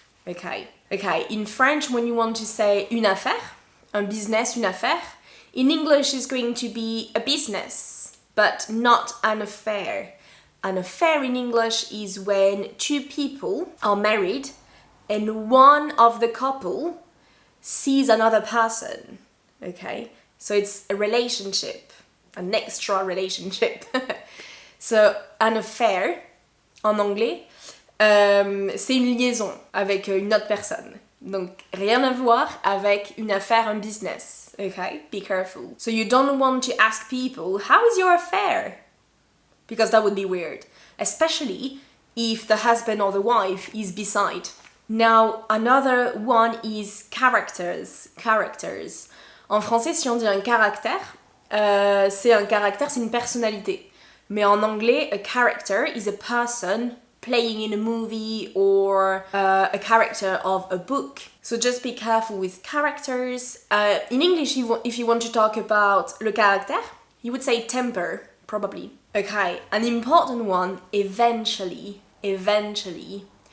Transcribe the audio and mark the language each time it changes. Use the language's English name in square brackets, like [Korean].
[English] Okay, in French, when you want to say [French] une affaire, un business, une affaire, [English] in English is going to be a business, but not an affair. An affair in English is when two people are married and one of the couple sees another person. Okay, so it's a relationship, an extra relationship. So, an affair, [French] en anglais, c'est une liaison avec une autre personne. Donc, rien à voir avec une affaire, un business. [English] Okay? Be careful. So, you don't want to ask people, how is your affair? Because that would be weird. Especially if the husband or the wife is beside. Now, another one is characters. Characters. [French] En français, si on dit un caractère, c'est un caractère, c'est une personnalité. Mais en anglais, [English] a character is a person playing in a movie or a character of a book. So just be careful with characters. In English, if you want to talk about le caractère, you would say temper, probably. Okay, an important one, eventually. Eventually.